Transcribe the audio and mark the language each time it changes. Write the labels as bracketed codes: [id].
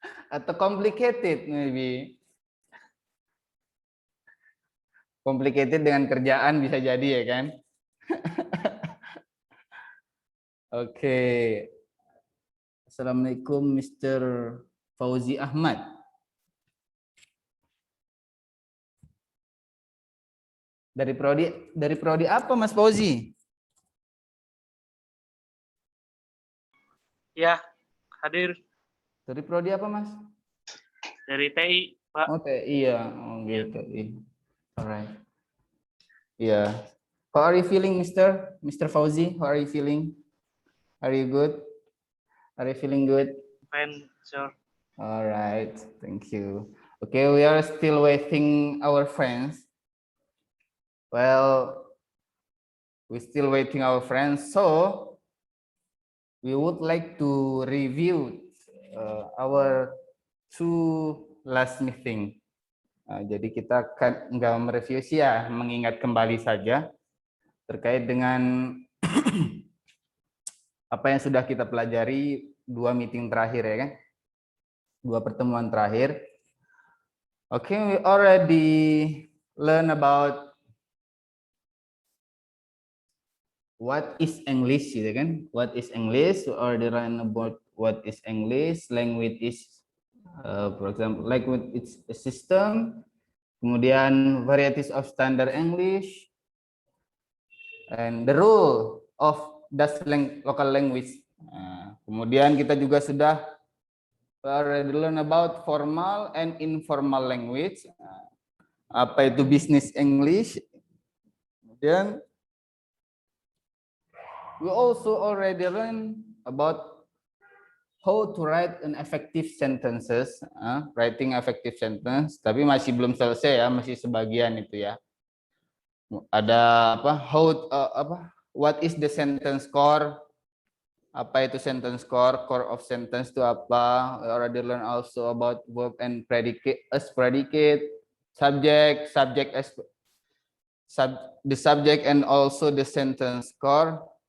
[id] Atau [en] complicated maybe? [id] Complicated dengan kerjaan bisa jadi ya kan? Oke. Assalamualaikum Mr. Fauzi Ahmad. Dari prodi apa Mas Fauzi? Ya, hadir. Dari prodi apa Mas? Dari TI, Pak. Oh TI ya, oh gitu. [en] Alright. Yeah. How are you feeling, Mr. Fauzi? How are you feeling? Are you good? Are you feeling good? Fine, sir. All right, thank you. Okay, we are still waiting our friends. Well, we're still waiting our friends, so we would like to review our two last meeting. [id] Jadi kita kan nggak mereview sih ya, mengingat kembali saja terkait dengan apa yang sudah kita pelajari dua meeting terakhir ya kan, dua pertemuan terakhir. [en] Okay, we already learn about what is English [id] gitu kan, [en] what is English, we already learn about what is English, language is for example, language it's a system, [id] kemudian [en] varieties of standard English, and the rule of Dutch local language. [id] Kemudian kita juga sudah [en] already learn about formal and informal language. [id] Apa itu business English? Kemudian [en] we also already learn about how to write an effective sentences, writing effective sentence. [id] Tapi masih belum selesai ya, masih sebagian itu ya. Ada apa? [en] What is the sentence core? [id] Apa itu [en] sentence core? Core of sentence itu apa? We already learn also about verb and predicate as predicate, subject as the subject, and also the sentence core.